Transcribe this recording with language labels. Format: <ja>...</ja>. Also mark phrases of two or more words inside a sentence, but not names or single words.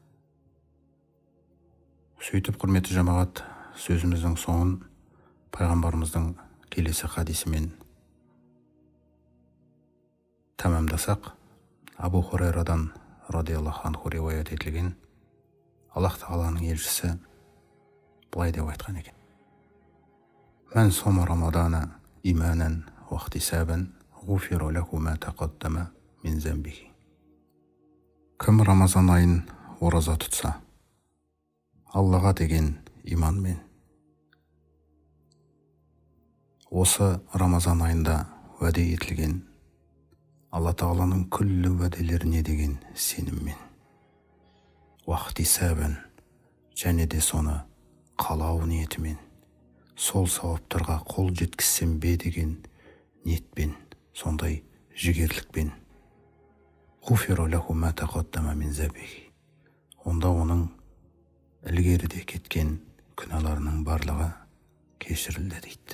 <kk>Сөйтіп, құрметті жамағат, сөзіміздің соңын пайғамбарымыздың келесі хадисімен тәмамдасақ, Абу Хурайрадан</kk> <ar>رضي الله عنه</ar> <kk>риуаят етілген Аллах Тағаланың елшісі былай деп айтқан екен:</kk> <ar>«من صام رمضان إيمانا واحتسابا غفر له ما تقدم من ذنبه».</ar> <kk>Кім Рамазан айын ораза тұтса, Аллаға деген иманмен, осы Рамазан айында уәде етілген Алла Тағаланың күллі уәделеріне деген сеніммен, уахтисабан, және де соны қалау ниетімен, сол сауаптарға қол жеткізсем бе деген ниетпен, сондай жігерлікпен,</kk> <ar>غفر له ما تقدم من ذنبه,</ar> <kk>онда оның ілгеріде кеткен күнәларының барлығы кешірілді дейді.</kk>